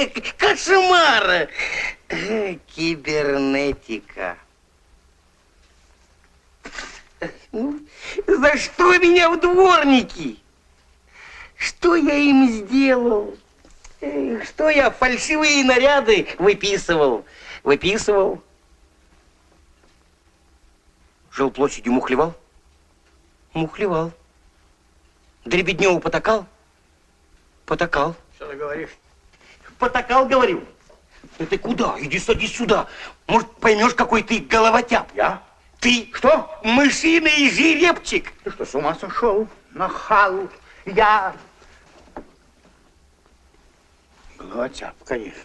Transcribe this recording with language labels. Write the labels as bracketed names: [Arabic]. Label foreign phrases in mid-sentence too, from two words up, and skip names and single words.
[Russian] Кошмар! Кибернетика. Ну, за что меня в дворники? Что я им сделал? Что я фальшивые наряды выписывал? Жилплощадью мухлевал? Мухлевал. Дребедневу потакал? Потакал. Что ты говоришь? Потакал, говорю. Ну ты куда? Иди садись сюда. Может, поймешь, какой ты головотяп? Я? Ты что? Мышиный жеребчик. Ты что, с ума сошел? Нахал. Я... Головотяп, конечно.